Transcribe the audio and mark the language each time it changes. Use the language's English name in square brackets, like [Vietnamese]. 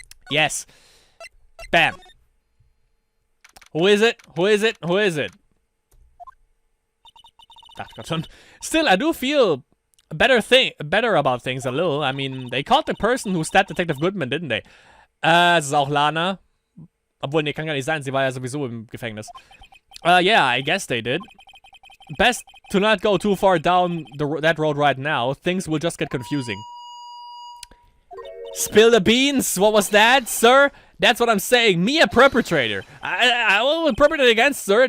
[English] Yes. Bam. Who is it? Who is it? Who is it? Still, I do feel better about things a little. I mean, they caught the person who stabbed Detective Goodman, didn't they? [German] Es ist auch Lana. Obwohl, nee, kann gar nicht sein. Sie war ja sowieso im Gefängnis. [English] Yeah, I guess they did. Best to not go too far down that road right now. Things will just get confusing. Spill the beans. What was that, sir? That's what I'm saying. Me, a perpetrator. I will perpetrate against, sir.